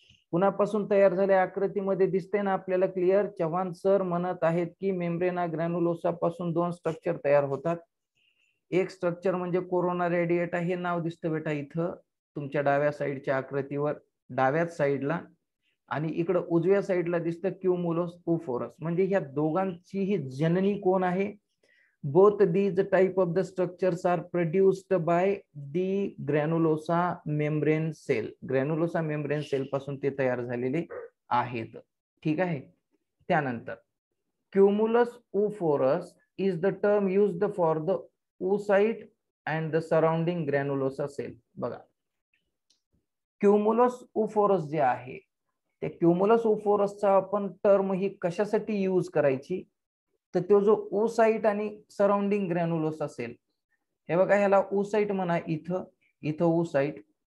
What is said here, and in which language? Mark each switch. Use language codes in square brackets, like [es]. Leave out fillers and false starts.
[mr] कुणापासून तयार झाले? आकृतीमध्ये दिसते ना आपल्याला क्लिअर. चव्हाण सर म्हणत आहेत की मेम्ब्रेना ग्रॅन्युलोसा पासून दोन स्ट्रक्चर तयार होतात. एक स्ट्रक्चर म्हणजे कोरोना रेडिएटा, हे नाव दिसतं बेटा इथं तुमच्या डाव्या साईडच्या आकृतीवर, डाव्याच साईडला. आणि इकडं उजव्या साईडला दिसतं क्युमुलस उफोरस. म्हणजे ह्या दोघांचीही जननी कोण आहे? [en] both these type of the structures are produced by the granulosa membrane cell. [mr] granulosa membrane cell पासून ते तयार झालेले आहेत. ठीक आहे. [en] त्यानंतर cumulus oophorus is the term used for the oocyte and the surrounding granulosa cell. [mr] बघा, cumulus oophorus जे आहे ते cumulus oophorus चा आपण टर्म ही कशासाठी यूज करायची? तर तो जो oocyte आणि सराउंडिंग ग्रॅन्युलोसा सेल, हे बघा ह्याला oocyte म्हणा. इथं oocyte.